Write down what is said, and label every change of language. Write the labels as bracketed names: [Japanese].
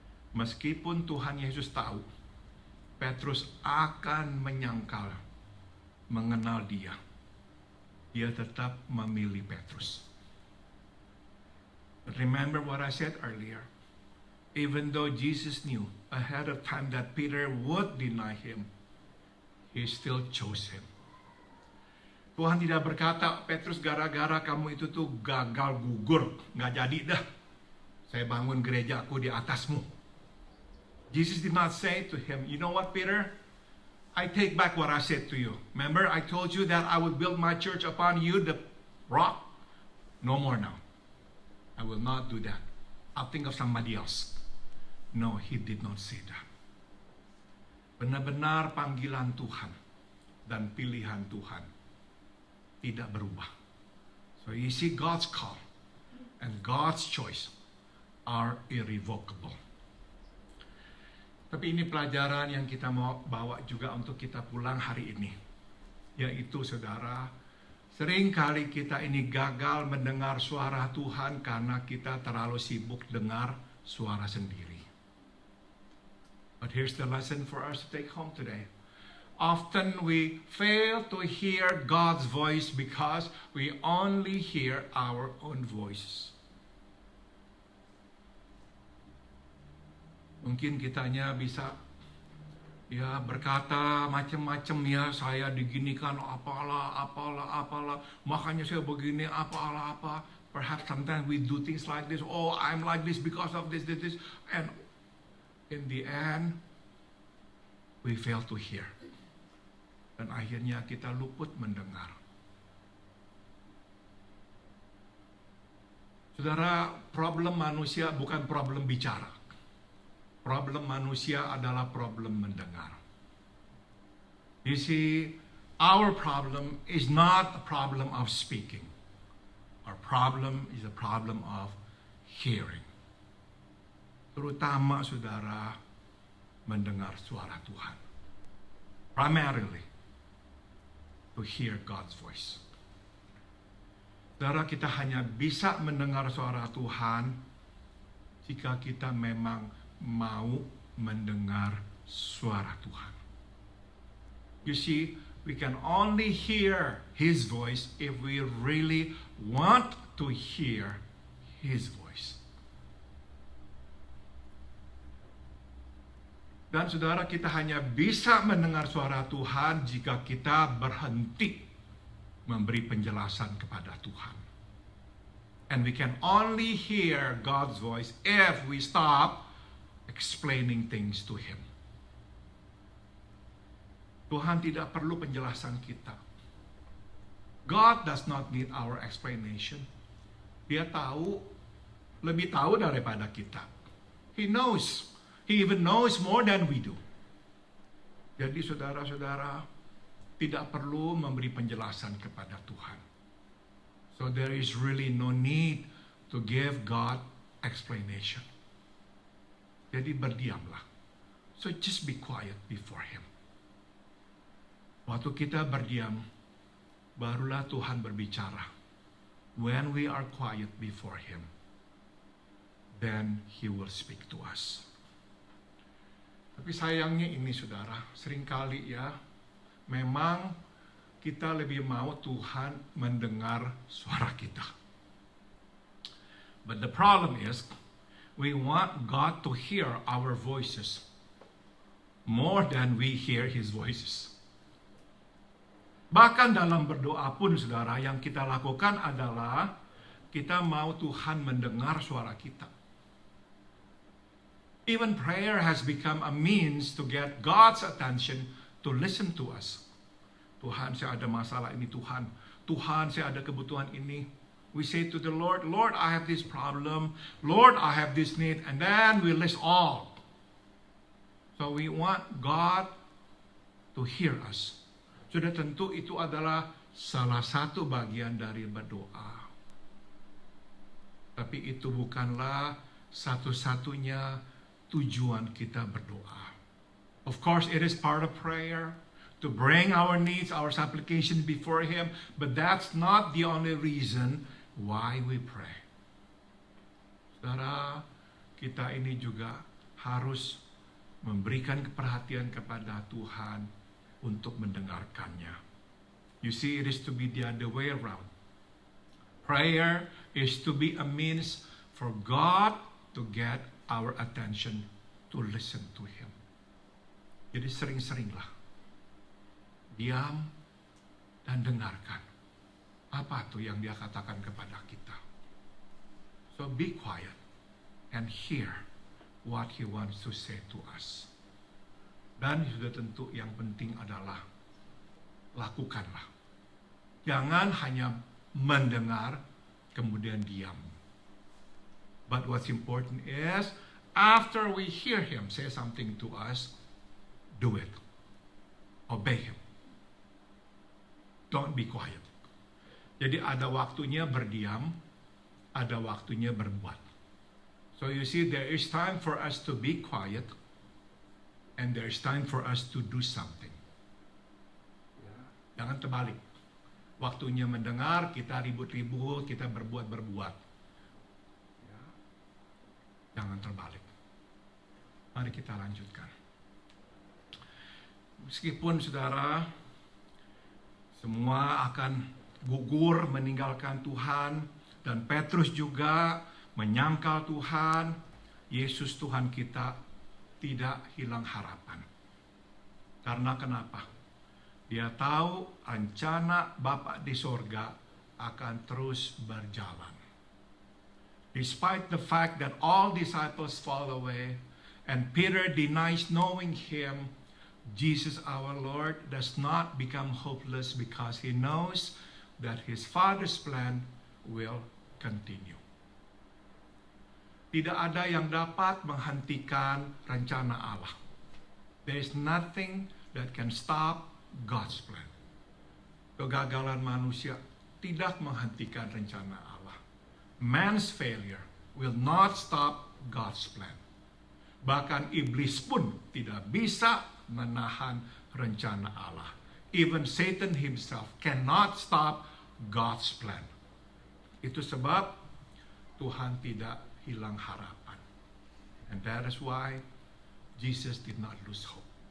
[Indonesian] Meskipun Tuhan Yesus tahu Petrus akan menyangkal mengenal dia, dia tetap memilih Petrus. [English] But remember what I said earlier. Even though Jesus knew ahead of time that Peter would deny him, he still chose him. [Indonesian] Tuhan tidak berkata, "Petrus, gara-gara kamu itu tuh gagal gugur, nggak jadi dah, saya bangun gerejaku di atasmu." [English] Jesus did not say to him, "You know what, Peter? I take back what I said to you. Remember, I told you that I would build my church upon you, the rock. No more now. I will not do that. I'll think of somebody else." No, he did not say that. [Indonesian] Benar-benar panggilan Tuhan dan pilihan Tuhan tidak berubah. [English] So you see, God's call and God's choice are irrevocable. [Indonesian] Tapi ini pelajaran yang kita mau bawa juga untuk kita pulang hari ini. Yaitu, saudara, Seringkali kita ini gagal mendengar suara Tuhan karena kita terlalu sibuk dengar suara sendiri. [English] But here's the lesson for us to take home today. Often we fail to hear God's voice because we only hear our own voice. [Indonesian] Mungkin kitanya bisa berkata macam-macam, saya diginikan apalah, makanya saya begini apalah. [English] Perhaps sometimes we do things like this. Oh, I'm like this because of this. And in the end, we fail to hear. [Indonesian] Dan akhirnya kita luput mendengar. Saudara, problem manusia bukan problem bicara. Problem manusia adalah problem mendengar. [English] You see, our problem is not a problem of speaking. Our problem is a problem of hearing. [Indonesian] Terutama saudara mendengar suara Tuhan. [English] Primarily, to hear God's voice. [Indonesian] Saudara, kita hanya bisa mendengar suara Tuhan jika kita memang mau mendengar suara Tuhan. [English] You see, we can only hear His voice if we really want to hear His voice. [Indonesian] Dan saudara, kita hanya bisa mendengar suara Tuhan jika kita berhenti memberi penjelasan kepada Tuhan. [English] And we can only hear God's voice if we stop explaining things to Him. [Indonesian] Tuhan tidak perlu penjelasan kita. [English] God does not need our explanation. [Indonesian] Dia lebih tahu daripada kita. [English] He knows. He even knows more than we do. [Indonesian] Jadi saudara-saudara, tidak perlu memberi penjelasan kepada Tuhan. [English] So there is really no need to give God explanation. [Indonesian] Jadi berdiamlah. [English] So just be quiet before Him. [Indonesian] Waktu kita berdiam, barulah Tuhan berbicara. [English] When we are quiet before Him, then He will speak to us. [Indonesian] Tapi sayangnya ini saudara, seringkali memang kita lebih mau Tuhan mendengar suara kita. [English] But the problem is, we want God to hear our voices more than we hear His voices. [Indonesian] Bahkan dalam berdoa pun saudara, yang kita lakukan adalah kita mau Tuhan mendengar suara kita. [English] Even prayer has become a means to get God's attention to listen to us. [Indonesian] Tuhan, saya ada masalah ini Tuhan. Tuhan, saya ada kebutuhan ini. [English] We say to the Lord, Lord, I have this problem. Lord, I have this need. And then we list all. So we want God to hear us. [Indonesian] Sudah tentu itu adalah salah satu bagian dari berdoa. Tapi itu bukanlah satu-satunya tujuan kita berdoa. [English] Of course, it is part of prayer to bring our needs, our supplications before Him, but that's not the only reason why we pray. [Indonesian] Saudara, kita ini juga harus memberikan perhatian kepada Tuhan untuk mendengarkannya. [English] You see, it is to be the other way around. Prayer is to be a means for God to get our attention to listen to Him. [Indonesian] Jadi sering-seringlah diam dan dengarkan apa tuh yang Dia katakan kepada kita. [English] So be quiet and hear what He wants to say to us. [Indonesian] Dan sudah tentu yang penting adalah lakukanlah. Jangan hanya mendengar kemudian diam. [English] But what's important is after we hear Him say something to us, do it. Obey Him. Don't be quiet. [Indonesian] Jadi ada waktunya berdiam, ada waktunya berbuat. [English] So you see, there is time for us to be quiet, and there is time for us to do something. [Indonesian] Jangan terbalik. Waktunya mendengar, kita ribut-ribut, kita berbuat-berbuat. Ya. Jangan terbalik. Mari kita lanjutkan. Meskipun saudara semua akan gugur meninggalkan Tuhan, dan Petrus juga menyangkal Tuhan, Yesus Tuhan kita tidak hilang harapan. Karena kenapa? Dia tahu rencana Bapa di sorga akan terus berjalan. [English] Despite the fact that all disciples fall away and Peter denies knowing him, Jesus our Lord does not become hopeless because he knows that his Father's plan will continue. [Indonesian] Tidak ada yang dapat menghentikan rencana Allah. [English] There is nothing that can stop God's plan. [Indonesian] Kegagalan manusia tidak menghentikan rencana Allah. [English] Man's failure will not stop God's plan. [Indonesian] Bahkan iblis pun tidak bisa menahan rencana Allah. [English] Even Satan himself cannot stop God's plan. [Indonesian] Itu sebab Tuhan tidak hilang harapan. [English] And that is why Jesus did not lose hope.